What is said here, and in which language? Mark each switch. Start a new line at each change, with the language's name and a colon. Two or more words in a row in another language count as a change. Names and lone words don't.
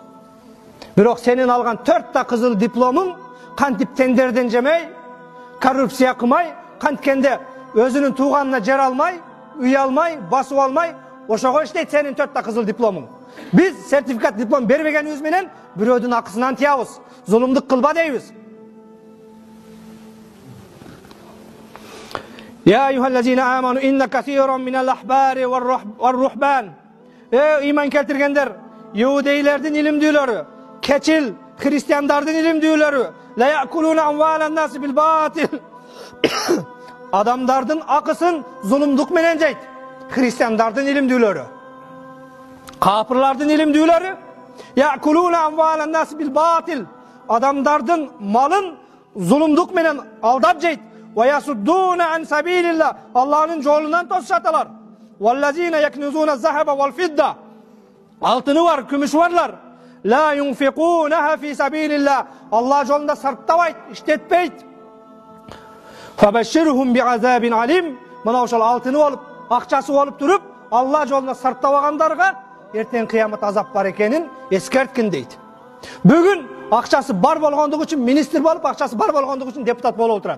Kyrgyz: Бирок сенин алган 4 кызыл дипломуң кантип тендерден жемей, коррупция кылмай, канткенде өзүнүн тууганына жер алмай, үй алмай, басып алмай, ошого иштейт сенин 4 кызыл дипломуң. Биз сертификат, диплом бербегенибиз менен бирөөдүн акысынан тиябыз, зулумдук кылба дейбиз.
Arabic: يا أيها الذين آمنوا إن كثيرا من الأحبار والرهبان.
Kyrgyz: Иман келтиргендер, иудейлердин илимдүүлөрү, keçil христиандардын илимдүүлөрү,
Arabic: ليأكلون أموال الناس بالباطل.
Kyrgyz: Адамдардын акысын зулумдук менен жейт. Христиандардын илимдүүлөрү, капырлардын илимдүүлөрү,
Arabic: يأكلون أموال الناس بالباطل.
Kyrgyz: Адамдардын малын зулумдук менен алдап жейт.
Arabic: ويصدون عن سبيل الله.
Kyrgyz: Аллахнын жолунан тосушаталар.
Arabic: والذين يكنزون الذهب والفضة.
Kyrgyz: Алтыны бар, күмүшү барлар.
Arabic: لا ينفقونها في سبيل الله.
Kyrgyz: Allah жолунда сарптабайт, иштетпейт.
Arabic: فبشرهم بعذاب أليم.
Kyrgyz: Мына ошол алтыны болуп, акчасы болуп туруп, Алла жолунда сарптабагандарга эртең кыямат азап бар экенин эскерткин дейт. Бүгүн акчасы бар болгондугу үчүн министр болуп, акчасы бар болгондугу үчүн депутат болуп отурат.